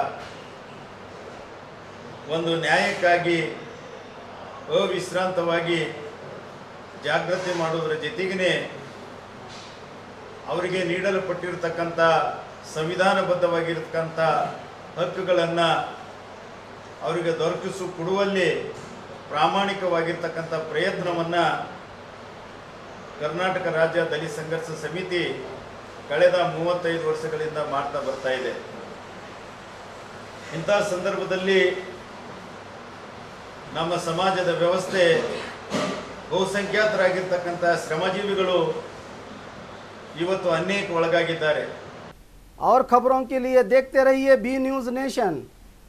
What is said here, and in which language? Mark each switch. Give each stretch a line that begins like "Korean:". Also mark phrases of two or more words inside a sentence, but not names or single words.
Kannada: ಒಂದು ನ್ಯಾಯಕ್ಕಾಗಿ ಅವಿಶ್ರಾಂತವಾಗಿ ಜಾಗೃತಿ ಮಾಡುವುದರ ಜೊತೆಗೇ ಅವರಿಗೆ ನೀಡಲ್ಪಟ್ಟಿರತಕ್ಕಂಥ ಸಂವಿಧಾನಬದ್ಧವಾಗಿರತಕ್ಕಂಥ ಹಕ್ಕುಗಳನ್ನು ಅವರಿಗೆ ಕೊಡುವಲ್ಲಿ ಪ್ರಾಮಾಣಿಕವಾಗಿರ್ತಕ್ಕಂಥ ಪ್ರಯತ್ನವನ್ನು ಕರ್ನಾಟಕ ರಾಜ್ಯ ದಲಿತ ಸಂಘರ್ಷ ಸಮಿತಿ ಕಳೆದ 35 ವರ್ಷಗಳಿಂದ ಮಾಡ್ತಾ ಬರ್ತಾ ಇದೆ। ಇಂಥ ಸಂದರ್ಭದಲ್ಲಿ ನಮ್ಮ ಸಮಾಜದ ವ್ಯವಸ್ಥೆ ಬಹುಸಂಖ್ಯಾತರಾಗಿರ್ತಕ್ಕಂಥ ಶ್ರಮಜೀವಿಗಳು ಇವತ್ತು ಅನ್ಯಾಯಕ್ಕೆ ಒಳಗಾಗಿದ್ದಾರೆ।
Hindi: और खबरों के लिए देखते रहिए बी न्यूज नेशन।